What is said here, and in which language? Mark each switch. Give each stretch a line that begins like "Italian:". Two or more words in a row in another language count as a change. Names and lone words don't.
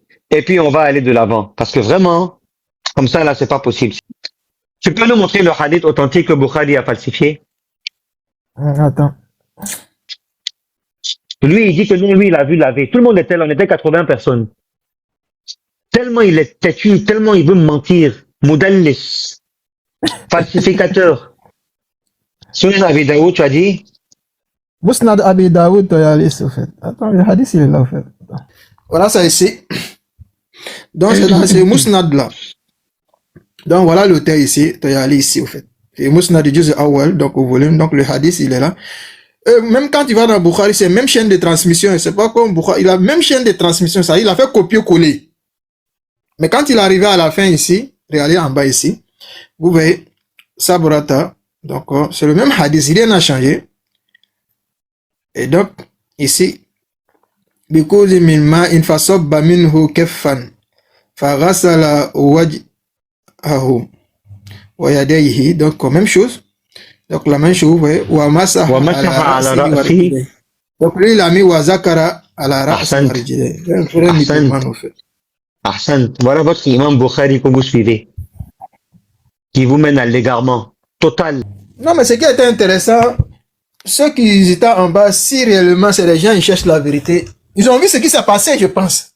French: Et puis, on va aller de l'avant. Parce que vraiment, comme ça, là, c'est pas possible. Tu peux nous montrer le hadith authentique que Bukhari a falsifié? Attends. Lui, il dit que non, lui, il a vu laver. Tout le monde était là, on était 80 personnes. Tellement il est têtu, tellement il veut mentir. Moudallis. Falsificateur. Sunan Abi Daoud, tu as dit? Musnad Abi Daoud, Toyalis, au fait. Attends, le hadith, il est là, au fait. Attends. Voilà ça ici. Donc, c'est dans ce Musnad là. Donc, voilà l'auteur ici, Toyalis ici, au fait. C'est Musnad du
Arabic: جزء أول,
French: donc au volume. Donc, le hadith, il est là. Même quand il va dans Bukhari, c'est même chaîne de transmission. C'est pas comme Bukhari. Il a même chaîne de transmission. Ça, il a fait copier-coller. Mais quand il est arrivé à la fin ici, regardez en bas ici, vous voyez, Sabrata. Donc, c'est le même hadith. Rien n'a changé. Et donc, ici,
Arabic: because من ماء فصب منه كفا فغسل وجهه ويديه.
French: Donc, même chose. Donc, la même chose, vous voyez,
Arabic: ومسح ومسح على رأسه و ra'sihi. rijlayhi.
French: Donc, lui, il a mis
Arabic: وذكر على رأسه Ahsant. ورجليه.
French: C'est un vrai
Arabic: Ahsant.
French: mythomane, en fait.
Arabic: Ahsan.
French: Voilà votre imam Bukhari que vous suivez. Qui vous mène à l'égarement total. Non, mais ce qui était intéressant, ceux qui étaient en bas, si réellement c'est les gens qui cherchent la vérité, ils ont vu ce qui s'est passé, je pense.